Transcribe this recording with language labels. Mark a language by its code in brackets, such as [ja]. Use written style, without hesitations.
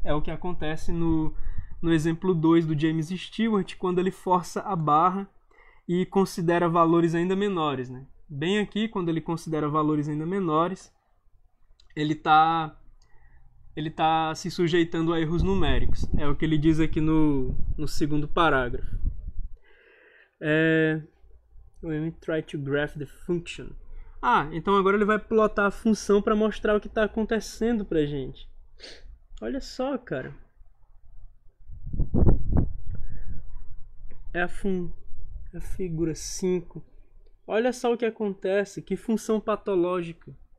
[pt] É o que acontece no exemplo 2 do James Stewart, quando ele força a barra e considera valores ainda menores, né? Bem aqui, quando ele considera valores ainda menores, ele está se sujeitando a erros numéricos. É o que ele diz aqui no segundo parágrafo. [en] Let me try to graph the function. [pt] Então agora ele vai plotar a função para mostrar o que está acontecendo para a gente. Olha só, cara. É a figura 5. Olha só o que acontece. Que função patológica.